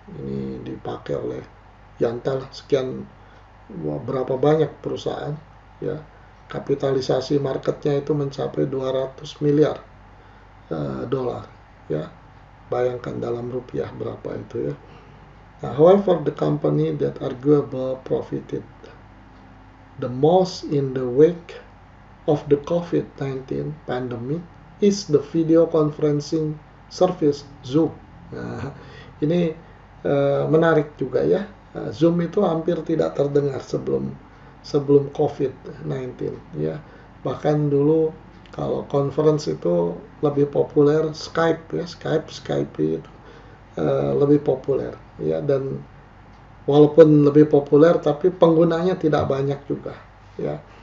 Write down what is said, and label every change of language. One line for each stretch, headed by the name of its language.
Indonesian: Ini dipakai oleh Yantal sekian berapa banyak perusahaan ya. Kapitalisasi marketnya itu mencapai 200 miliar dolar ya. Bayangkan dalam rupiah berapa itu ya. Nah,
English: however, the company that arguably profited the most in the wake of the COVID-19 pandemic is the video conferencing service Zoom.
Indonesian: Nah, ini menarik juga ya. Zoom itu hampir tidak terdengar sebelum COVID-19 ya. Bahkan dulu kalau conference itu lebih populer Skype ya, Skype itu lebih populer ya, dan walaupun lebih populer tapi penggunanya tidak banyak juga ya.